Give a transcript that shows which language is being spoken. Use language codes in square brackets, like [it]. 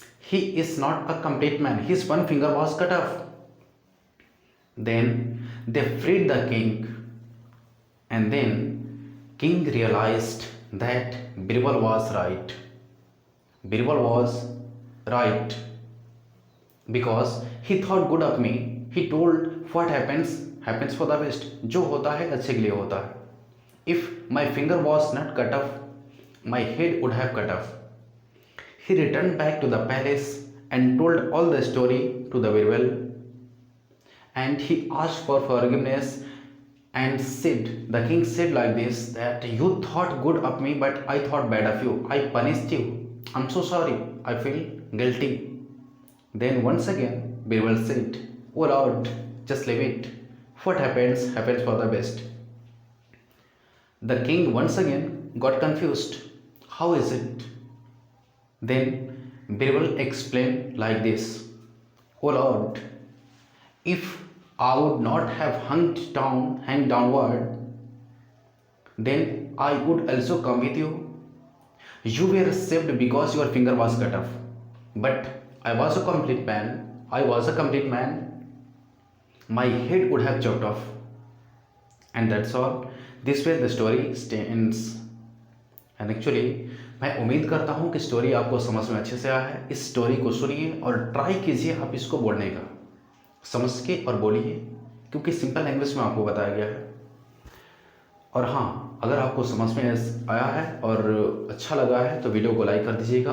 [en] He is not a complete man. His one finger was cut off." Then they freed the king, and then king realized that Birbal was right. Birbal was right because he thought good of me. He told what happens for the best. [hi] जो होता है अच्छे के लिए होता है. [en] If my finger was not cut off, my head would have cut off. He returned back to the palace and told all the story to the Birbal, and he asked for forgiveness and said, the king said like this, that you thought good of me but I thought bad of you. I punished you. I'm so sorry. I feel guilty. Then once again Birbal said, "Oh Lord, just leave it. What happens for the best." The king once again got confused. How is it? Then Birbal explained like this, "Oh Lord, if I would not have hanged downward, then I would also come with you. You were saved because your finger was cut off. But I was a complete man. My head would have chopped off." And that's all. This way the story ends. And actually [hi] मैं उम्मीद करता हूँ कि story आपको समझ में अच्छे से आया है. इस स्टोरी को सुनिए और ट्राई कीजिए आप इसको बोलने का. समझ के और बोलिए, क्योंकि सिंपल लैंग्वेज में आपको बताया गया है. और हाँ, अगर आपको समझ में आया है और अच्छा लगा है तो वीडियो को लाइक कर दीजिएगा.